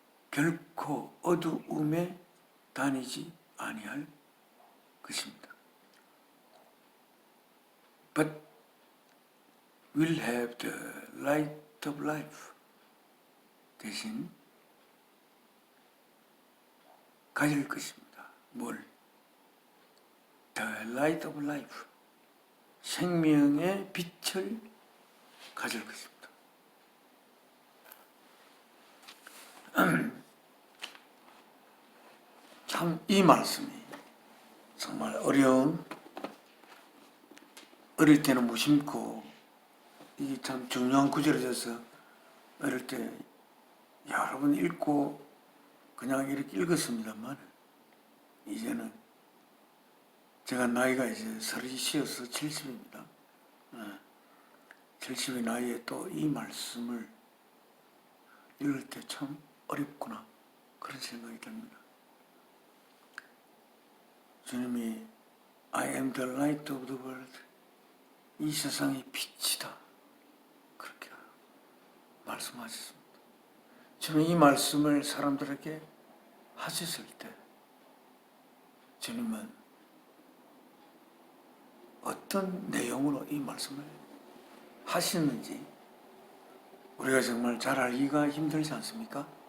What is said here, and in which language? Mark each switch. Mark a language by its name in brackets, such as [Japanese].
[Korean] 결코 어두움에 다니지 아니할 것입니다. [English] But will have the light of life. [Korean] 대신 가질 것입니다. 뭘? [English] The light of life. [Korean] 생명의 빛을 가질 것입니다. 참 이 말씀이 정말 어릴 때는 무심코 이게 참 중요한 구절이어서 어릴 때 여러 번 읽고 그냥 이렇게 읽었습니다만 이제는 제가 나이가 이제 30이어서 70입니다. 70의 나이에 또 이 말씀을 읽을 때 참 어렵구나 그런 생각이 듭니다. 주님이 [English] I am the light of the world, [Korean] 이 세상의 빛이다 그렇게 말씀하셨습니다. 주님이 이 말씀을 사람들에게 하셨을 때 주님은 어떤 내용으로 이 말씀을 하시는지 우리가 정말 잘 알기가 힘들지 않습니까?